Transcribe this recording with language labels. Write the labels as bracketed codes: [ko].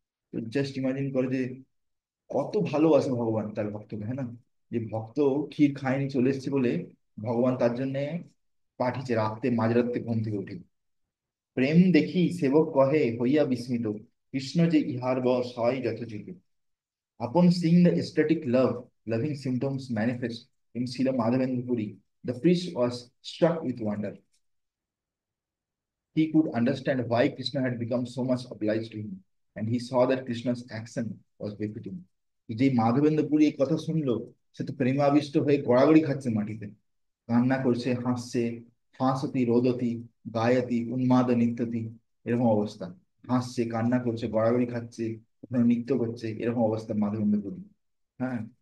[bn] তো just imagine করে যে কত ভালোবাসে ভগবান তার ভক্তকে, হ্যাঁ না, যে ভক্ত ক্ষীর খায়নি চলে এসেছে বলে ভগবান তার জন্য পাঠিয়েছে রাত্রে, মাঝরাত্রে ঘুম থেকে উঠে। প্রেম দেখি সেবক কহে হইয়া বিস্মিত, কৃষ্ণ যে ইহার বশ হয় যথোচিত। [en] Upon seeing the ecstatic loving symptoms manifest in Srila Madhavendra Puri, the priest was struck with wonder. He could understand why Krishna had become so much obliged to him, and he saw that Krishna's action was befitting. [bn] যে মাধবেন্দ্র পুরী এই কথা শুনলো, সে তো প্রেমাবিষ্ট হয়ে গড়াগড়ি খাচ্ছে মাটিতে, কান্না করছে, হাসছে, [sa] হাসতি রোদতি গায়তি উন্মাদ নৃত্যতি, [bn] এরকম অবস্থা। হাসছে, কান্না করছে, গড়াগড়ি খাচ্ছে, কখনো নৃত্য করছে, এরকম অবস্থা মাধবেন্দ্র পুরী। হ্যাঁ।